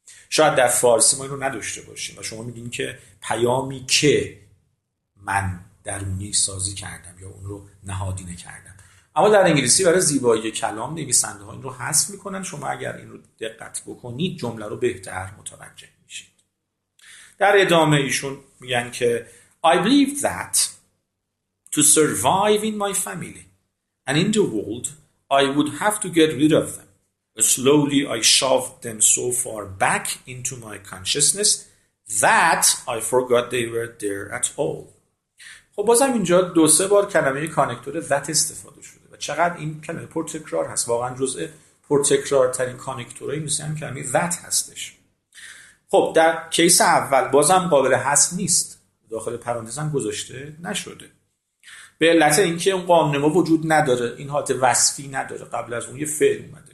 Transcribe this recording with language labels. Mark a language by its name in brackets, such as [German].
[Persian] شاید در فارسی ما این رو نداشته باشیم و شما میگین که پیامی که من درونی سازی کردم یا اون رو نهادینه کردم، اما در انگلیسی برای زیبایی کلام نویسنده ها این رو حذف میکنن. شما اگر این رو دقت بکنید جمله رو بهتر متوجه میشید. در ادامه ایشون میگن که [English] I believe that to survive in my family and in the world I would have to get rid of them. Slowly I shoved them so far back into my consciousness that I forgot they were there at all. [Persian] خب بازم اینجا دو سه بار کلمه کانکتور that استفاده شده و چقدر این کلمه پرتکرار هست، واقعا جزء پرتکرارترین کانکتورهای مثل کلمه that هستش. خب در کیس اول بازم قابل حذف نیست، داخل پرانتز هم گذاشته نشده به علت اینکه اون قانون ما وجود نداره، این حالت وصفی نداره، قبل از اون یه فعل اومده.